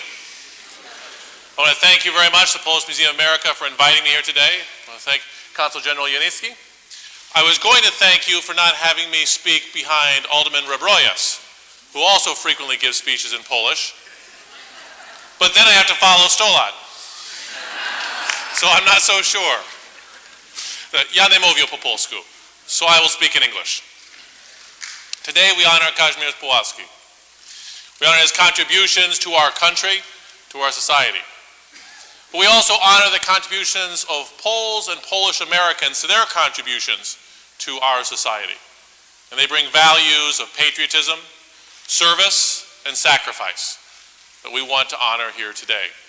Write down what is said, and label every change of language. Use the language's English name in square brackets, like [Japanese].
[English] I want to thank you very much, the Polish Museum of America, for inviting me here today. I want to thank Consul General Janicki. I was going to thank you for not having me speak behind Alderman Rebrojas, who also frequently gives speeches in Polish. But then I have to follow 100 lat. So I'm not so sure. [Polish] Ja nie mówię po polsku, [English] so I will speak in English. Today we honor Kazimierz Pulaski. We honor his contributions to our country, to our society. But we also honor the contributions of Poles and Polish Americans to their contributions to our society. And they bring values of patriotism, service, and sacrifice that we want to honor here today.